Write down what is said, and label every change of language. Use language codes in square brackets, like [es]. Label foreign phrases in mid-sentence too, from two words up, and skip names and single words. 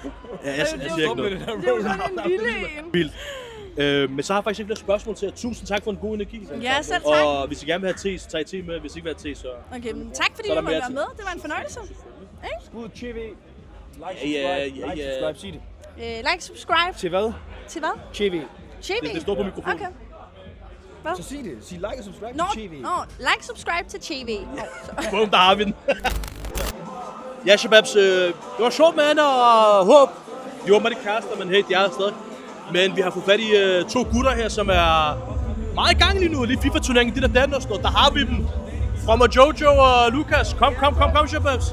[da] Ja, jeg siger ikke noget. Det er jo sådan en lille en. Vildt. Men så har jeg faktisk ikke flere spørgsmål til jer. Tusind tak for en god energi. Ja, selv tak. Og hvis I gerne vil have te, så tag te med. Hvis I ikke vil have te, så... Okay, men tak fordi Så er du der måtte mere være til. med. Det var en fornøjelse. Skud TV. Ja. Sig det. [en] Like, subscribe. [da] Til hvad? Til hvad? TV. TV? Det står på mikrofonen. Okay. Så sig det. Sig like og subscribe Nå, til TV. [en] like, subscribe [da] til TV. Boom, der har vi den. Ja, Shababs, det var sjovt med Anna og Håb. De var med de kærester, men hey, de er stadig. Men vi har fået fat i 2 gutter her, som er meget i gang lige nu. Lige FIFA-turneringen, det der og sådan noget. Der har vi dem. From Jojo og Lukas. Kom, Shababs.